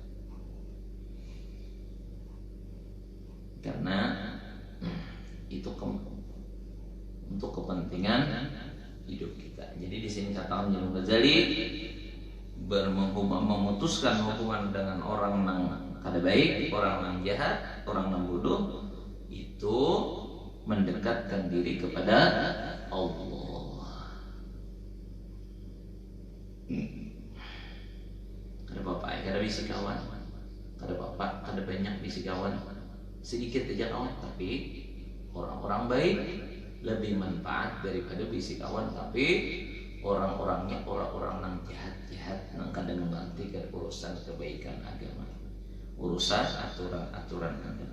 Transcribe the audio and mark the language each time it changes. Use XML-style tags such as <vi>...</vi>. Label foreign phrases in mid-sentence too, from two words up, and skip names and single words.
<id>Karena itu untuk kepentingan hidup kita. Jadi di sini kata Imam Ghazali memutuskan hubungan dengan orang yang kada baik, orang yang jahat, orang yang bodoh, itu mendekatkan diri kepada Allah.</id> <bjn>Kada bapak, kada bisi kawan, kada bapak, kada banyak bisi kawan, sedikit aja kawan, tapi orang-orang baik lebih manfaat daripada bisi kawan, tapi orang-orangnya orang-orang yang jahat-jahat, yang kada mengerti urusan kebaikan agama, urusan aturan-aturan agama.</bjn>